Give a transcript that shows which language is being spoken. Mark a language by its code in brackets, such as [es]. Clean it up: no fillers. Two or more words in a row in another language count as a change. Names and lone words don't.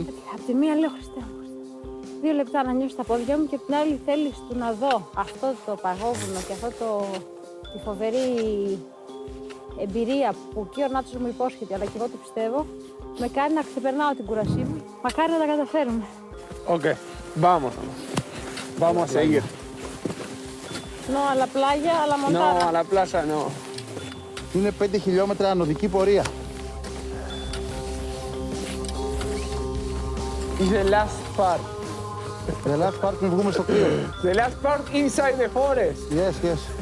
[el] Απ' τη μία λέω Χριστέ μου, 2 λεπτά να νιώσω τα πόδια μου και απ' την άλλη θέλεις του να δω αυτό το παγόβουνο και τη φοβερή εμπειρία που και ο Νάτσος μου υπόσχεται, αλλά και εγώ το πιστεύω, με κάνει να ξεπερνάω την κουρασή μου. Μακάρι να τα καταφέρουμε. [es] Okay, vamos. Vamos a seguir. No a la playa, a la montaña. No, a la plaza no. [el] Είναι 5 χιλιόμετρα ανωδική πορεία. [en] It's the last part. The last part [el] πριν βγούμε στο κρύο. [en] The last part inside the forest. Yes, yes.